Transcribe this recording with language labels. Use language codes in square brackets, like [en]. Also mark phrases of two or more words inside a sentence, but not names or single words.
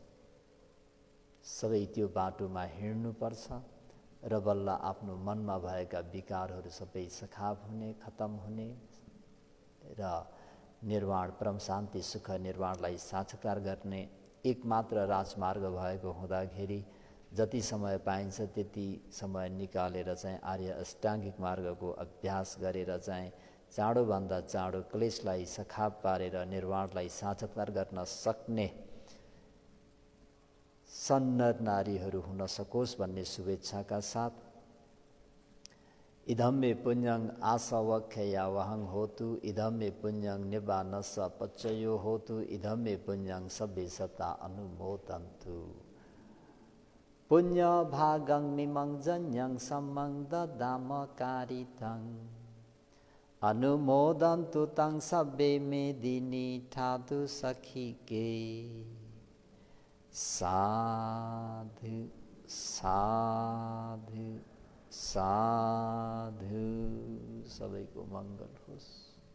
[ne] सबै त्यो बाटोमा हिँड्नुपर्छ र बल्ल आफ्नो मनमा भएका विकारहरू सबै सखाप हुने, खत्म हुने र निर्वाण, परम शान्ति, सुख निर्वाणलाई साक्षात्कार गर्ने एकमात्र राजमार्ग भएको हुँदाखेरि जति समय पाइन्छ त्यति समय निकालेर चाहिँ आर्य अष्टाङ्गिक मार्गको अभ्यास गरेर चाहिँ चाँडोभन्दा चाँडो क्लेशलाई सखाप पारेर निर्वाणलाई साक्षात्कार गर्न सक्ने सन्नर नारीहरू हुन सकोस् भन्ने शुभेच्छाका साथ [pi] इदं मे पुण्यं आसवख्या वहं होतु, इदं मे पुण्यं निब्बानस्स पच्चयो होतु, इदं मे पुण्यं सब्बे सत्ता अनुमोदन्तु। पुण्य भागं मिमं जन्यं सम्मं ददाम कारितं, अनुमोदन्तु तं सब्बे मेदिनी ठातु सखिके। साधु साधु साधु। [ne] सबैको मङ्गल होस्।